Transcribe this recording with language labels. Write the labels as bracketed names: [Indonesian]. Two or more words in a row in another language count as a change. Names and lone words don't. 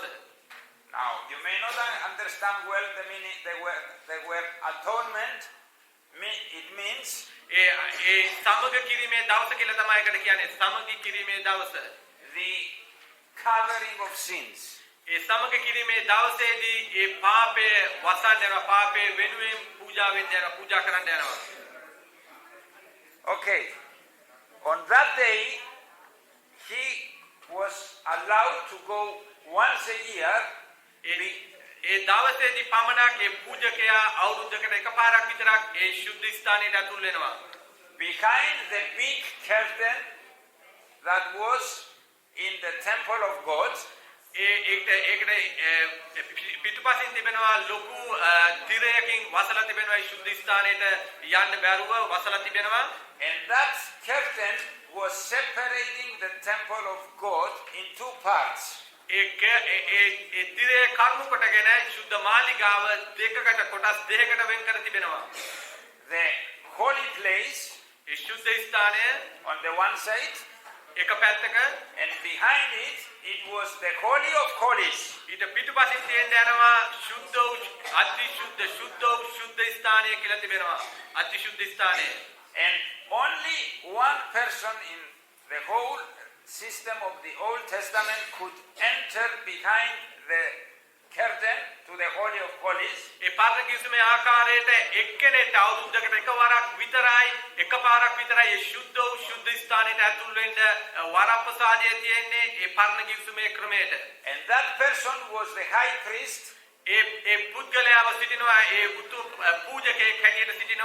[English] Now, you may not understand well the meaning, the word atonement. It means [Sinhala] ඒ සමගි කිරීමේ දවස කියලා තමයි ඒකට කියන්නේ සමගි කිරීමේ දවස. [English] The covering of sins. [Sinhala] ඒ සමගි කිරීමේ දවසේදී ඒ පාපය වසන් යනවා පාපය වෙනුවෙන් පූජා කරන්න යනවා. [English] Okay. On that day, he was allowed to go once a year [Sinhala] ඒ දවසේදී පමණක් ඒ පූජකයා අවුරුද්දකට එකපාරක් විතරක් ඒ ශුද්ධ ස්ථානයට ඇතුල් වෙනවා. [English] Behind the big curtain that was in the temple of God, [Sinhala] ඒකට පිටුපසින් තිබෙනවා ලොකු තිරයකින් වසලා තිබෙනවා ඒ ශුද්ධ ස්ථානයට යන්න බැරුව වසලා තිබෙනවා. [English] and that curtain was separating the temple of God in two parts. [Sinhala] ඒ තිරේ කර්ම කොටගෙන ශුද්ධ මාලිගාව දෙකකට කොටස් දෙකකට වෙන් කර තිබෙනවා. [English] The holy place [Sinhala] ඒ ශුද්ධ ස්ථානය [English] on the one side, [Sinhala] එක පැත්තක [English] and behind it, it was the Holy of Holies. [Sinhala] ඊට පිටුපසින් තියෙන යනවා ශුද්ධ වූ අති ශුද්ධ ස්ථානය කියලා තිබෙනවා. අති ශුද්ධ ස්ථානය. [English] And only one person in the whole system of the Old Testament could enter behind the curtain to the Holy of Holies. [Sinhala] ඒ පාරණ කිවිසුමේ ආකාරයට එක්කෙනෙක්ට අවුරුද්දකට එකවරක් විතරයි එකපාරක් විතරයි ඒ ශුද්ධ ස්ථානයට ඇතුල් වෙන්න වරප්‍රසාදය තියෙන්නේ ඒ පාරණ කිවිසුමේ ක්‍රමයට. [English] And that person was the high priest. [Sinhala] ඒ පුද්ගලයාව සිටිනවා ඒ උතු පූජකයෙක් හැටියට සිටිනවා.